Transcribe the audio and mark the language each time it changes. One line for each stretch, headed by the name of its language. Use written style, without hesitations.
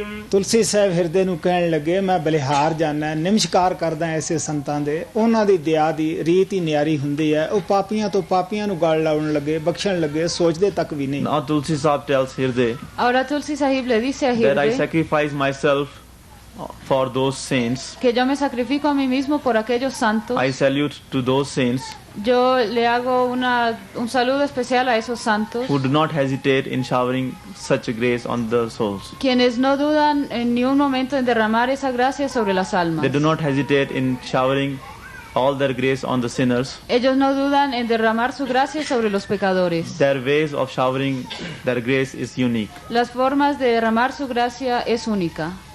Punjabi: ਤੁਲਸੀ ਸਾਹਿਬ ਹਿਰਦੇ ਨੂੰ ਕਹਿਣ ਲੱਗੇ, ਮੈਂ ਬਲਿਹਾਰ ਜਾਣਾ, ਨਿਮਸ਼ਕਾਰ ਕਰਦਾ ਐਸੇ ਸੰਤਾਂ ਦੇ, ਉਹਨਾਂ ਦੀ ਦਇਆ ਦੀ ਰੀਤ ਹੀ ਨਿਆਰੀ ਹੁੰਦੀ ਹੈ. ਉਹ ਪਾਪੀਆਂ ਤੋਂ ਪਾਪੀਆਂ ਨੂੰ ਗਲ ਲਾਉਣ ਲੱਗੇ, ਬਖਸ਼ਣ ਲੱਗੇ, ਸੋਚਦੇ ਤੱਕ ਵੀ ਨਹੀਂ.
English: Now Tulsi Sahib tells Hirde
Spanish: Ahora Tulsi Sahib le dice a
English: that I
Spanish: Hirde
English: sacrifice myself for those saints.
Spanish: que yo me sacrifico a mí mismo por aquellos santos.
English: I salute to those saints
Spanish: Yo le hago un saludo especial a esos santos,
English: who do not hesitate in showering such a grace on the souls.
Spanish: quienes no dudan en ni un momento en derramar esa gracia sobre las almas.
English: They do not hesitate in showering all their grace on the sinners.
Spanish: Ellos no dudan en derramar su gracia sobre los pecadores.
English: Their ways of showering their grace is unique.
Spanish: Las formas de derramar su gracia es única.